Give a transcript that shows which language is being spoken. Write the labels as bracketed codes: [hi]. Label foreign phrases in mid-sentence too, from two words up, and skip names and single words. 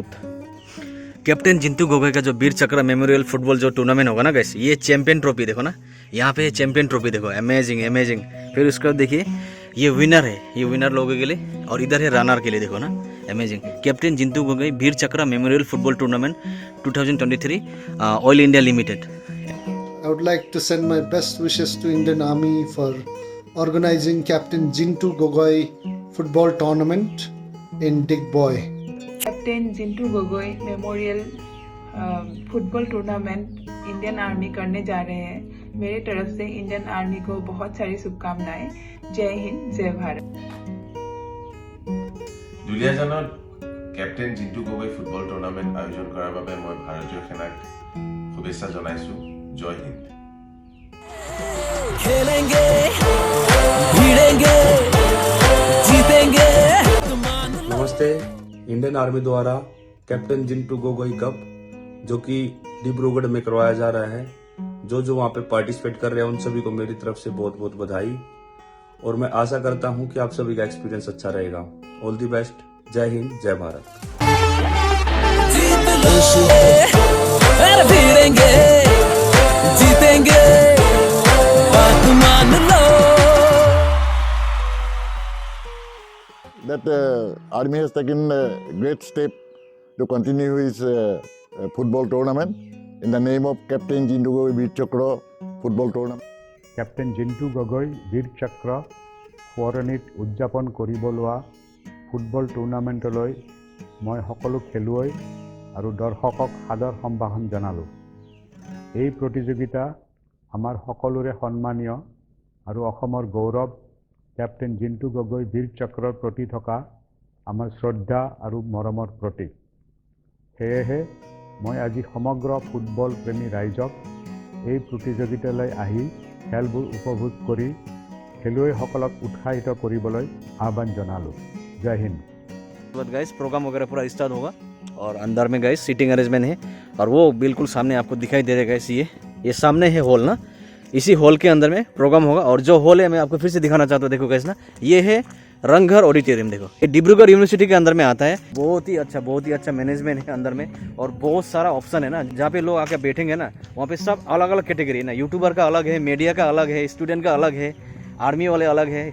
[hi] कैप्टन जिंतू गोगोई का जो वीर चक्र मेमोरियल फुटबॉल जो टूर्नामेंट होगा ना गाइस, ये [en] champion trophy [hi] देखो ना, यहाँ पे [en] champion trophy [hi] देखो, [en] amazing amazing. [hi] फिर उसके बाद देखिए ये विनर है, ये विनर लोगों के लिए, और इधर है रनर के लिए, देखो ना अमेजिंग। कैप्टन जिंतू गोगोई वीर चक्र मेमोरियल फुटबॉल टूर्नामेंट 2023 ऑयल इंडिया लिमिटेड। [en] I would like to send my best wishes to Indian Army for organizing Captain Jintu Gogoi football tournament in Digboy. [hi] कैप्टन जिंतू गोगोई मेमोरियल फुटबॉल टूर्नामेंट इंडियन आर्मी करने जा रहे हैं। मेरे तरफ से इंडियन आर्मी को बहुत सारी शुभकामनाएं। जय हिंद, जय भारत। [as] দুলিয়াজানত কেপ্টেইন জিন্টু গগৈ ফুটবল টুৰ্ণামেণ্ট আয়োজন কৰাৰ বাবে মই ভাৰতীয় সেনাক শুভেচ্ছা জনাইছো। জয় হিন্দ। [hi] खेलेंगे भिड़ेंगे जीतेंगे। नमस्ते। इंडियन आर्मी द्वारा कैप्टन जिंटू गोगोई कप जो कि डिब्रूगढ़ में करवाया जा रहा है, जो वहाँ पे पार्टिसिपेट कर रहे हैं उन सभी को मेरी तरफ से बहुत बहुत बधाई, और मैं आशा करता हूँ कि आप सभी का एक्सपीरियंस अच्छा रहेगा। [en] all the best. [hi] जय हिंद, जय भारत। भिड़ेंगे जीतेंगे, बात मान लो। [en] That army has taken a great step to continue his football tournament, in the name of Captain Jintu Gogoi Veer Chakra football tournament. [as] কেপ্টেইন জিন্তু গগৈ বীৰ চক্ৰ সোঁৱৰণিত উদযাপন কৰিব লোৱা ফুটবল টুৰ্ণামেণ্টলৈ মই সকলো খেলুৱৈ আৰু দৰ্শকক সাদৰ সম্ভাষণ জনালোঁ। এই প্ৰতিযোগিতা আমাৰ সকলোৰে সন্মানীয় আৰু অসমৰ গৌৰৱ কেপ্টেইন জিন্তু গগৈ বীৰ চক্ৰৰ প্ৰতি থকা আমাৰ শ্ৰদ্ধা আৰু মৰমৰ প্ৰতীক। সেয়েহে মই আজি সমগ্ৰ ফুটবল প্ৰেমী ৰাইজক এই প্ৰতিযোগিতালৈ আহি খেলবোৰ উপভোগ কৰি খেলুৱৈসকলক উৎসাহিত কৰিবলৈ আহ্বান জনালোঁ। জয় হিন্দ। [hi] गाइस प्रोग्राम वगैरह पूरा स्टार्ट होगा और अंदर में गाइस [en] seating arrangement [hi] है और वो बिल्कुल सामने आपको दिखाई दे रहा है गाइस, ये सामने है हॉल ना, इसी हॉल के अंदर में प्रोग्राम होगा। और जो हॉल है मैं आपको फिर से दिखाना चाहता हूँ, देखो गाइस ना, ये है रंगघर ऑडिटोरियम। देखो ये डिब्रूगढ़ यूनिवर्सिटी के अंदर में आता है। बहुत ही अच्छा मैनेजमेंट है अंदर में और बहुत सारा ऑप्शन है ना, जहाँ पे लोग आके बैठेंगे ना, वहाँ पे सब अलग अलग कैटेगरी है ना, यूट्यूबर का अलग है, मीडिया का अलग है, स्टूडेंट का अलग है, आर्मी वाले अलग है।